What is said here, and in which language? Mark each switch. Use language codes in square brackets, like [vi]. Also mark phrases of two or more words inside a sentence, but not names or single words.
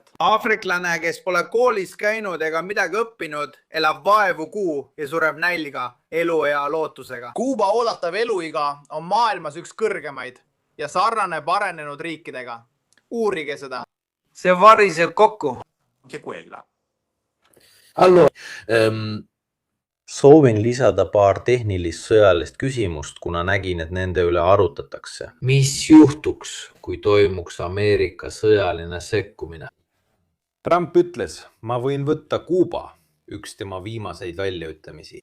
[et] Aafriklane, kes pole koolis käinud ega midagi õppinud, elab vaevu kuu ja sureb nälga eluea lootusega. Kuuba oodatav eluiga on maailmas üks kõrgemaid ja sarnaneb arenenud riikidega. Uurige seda. See variseb kokku. [it] anche quella. Allora, [et] soovin lisada paar tehnilist sõjalist küsimust, kuna nägin, et nende üle arutatakse. Mis juhtuks, kui toimuks Ameerika sõjaline sekkumine? Trump ütles, ma võin võtta Kuuba, üks tema viimaseid väljaütlemisi.